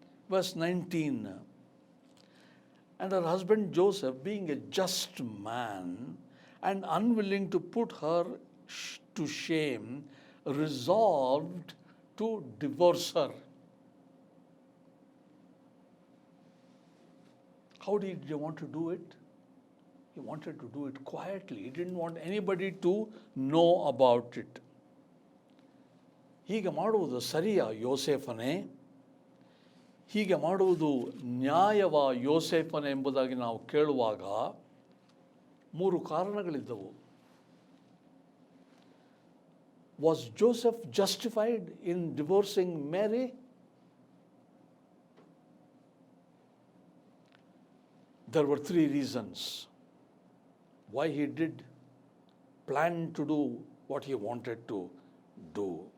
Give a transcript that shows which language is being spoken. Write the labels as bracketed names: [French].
[English] Verse 19. And her husband Joseph, being a just man and unwilling to put her to shame, resolved to divorce her. How did he want to do it? He wanted to do it quietly. He didn't want anybody to know about it. [Kannada] ಹೀಗೆ ಮಾಡುವುದು ಸರಿಯಾ ಯೋಸೇಫನೇ? ಹೀಗೆ ಮಾಡುವುದು ನ್ಯಾಯವ ಯೋಸೇಫನೇ ಎಂಬುದಾಗಿ ನಾವು ಕೇಳುವಾಗ 3 ಕಾರಣಗಳಿದ್ದವು. [English] Was Joseph justified in divorcing Mary? There were 3 reasons why he did plan to do what he wanted to do.